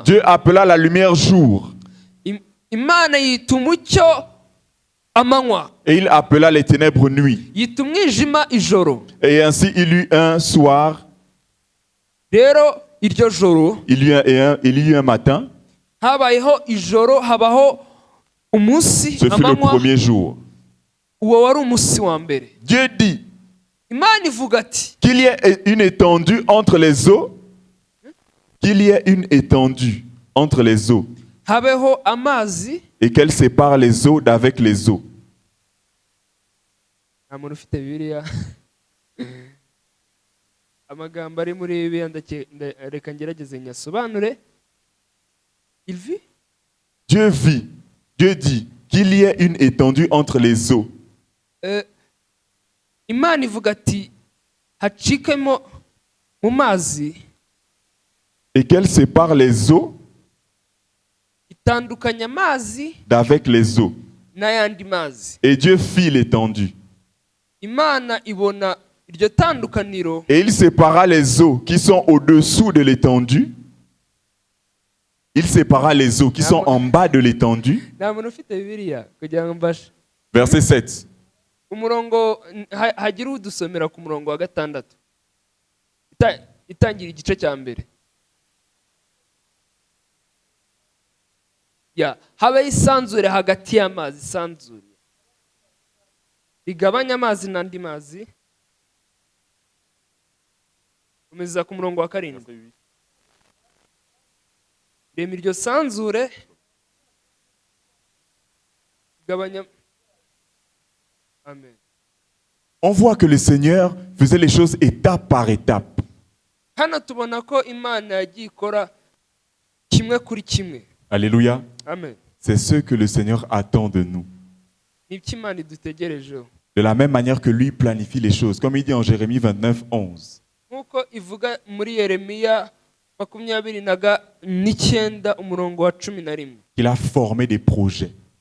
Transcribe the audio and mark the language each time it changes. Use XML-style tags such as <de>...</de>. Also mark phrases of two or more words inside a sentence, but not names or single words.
<fr>Dieu appela la lumière jour.</fr> <rw>Imana yita umucyo amanywa.</rw> <fr>Et il appela les ténèbres nuit.</fr> <rw>Yita umwijima ijoro.</rw> <fr>Et ainsi il y eut un soir.</fr> <rw>Rero iryo joro.</rw> <fr>Il y eut un matin.</fr> <rw>Habayeho ijoro, habaho umunsi,</rw> <fr>Ce fut le premier jour.</fr> <rw>Uwo wari umunsi wa mbere.</rw> <fr>Dieu dit</fr> <rw>Imana ivuga ati</rw> <fr>qu'il y ait une étendue entre les eaux. Qu'il y ait une étendue entre les eaux.</fr> <rw>Habeho amazi.</rw> <fr>Et qu'elle sépare les eaux d'avec les eaux.</fr> <rw>Amuntu ufite Bibiliya. Amagambo ari muri Bibiliya reka ngerageze nyasobanure.</rw> <fr>Il vit. Dieu vit. Dieu dit qu'il y ait une étendue entre les eaux.</fr> <rw>Imana ivuga ati hacikemo mu mazi.</rw> <fr>Et qu'elle sépare les eaux</fr> <rw>itandukanya amazi</rw> <fr>d'avec les eaux.</fr> <rw>N'ayandi mazi.</rw> <fr>Et Dieu fit l'étendue.</fr> <rw>Imana ibona iryo tandukaniro.</rw> <fr>Et il sépara les eaux qui sont au-dessous de l'étendue. Il sépara les eaux qui sont en bas de l'étendue. Verset 7.</fr> <rw>Umurongo hagira udusomera ku murongo wa 6. Itangira igice cya mbere. Habe isanzure hagati y'amazi, isanzure rigabanya amazi n'andi mazi. Umeza ku murongo wa 7. Rema iryo sanzure rigabanya. Amen.</rw> <fr>On voit que le Seigneur faisait les choses étape par étape.</fr> <rw>Hano tubona ko Imana yagiye ikora kimwe kuri kimwe.</rw> <fr>Alléluia. Amen. C'est ce que le Seigneur attend de nous. De la même manière que lui planifie les choses, comme il dit en Jérémie 29, 11. Il a formé des projets.</fr>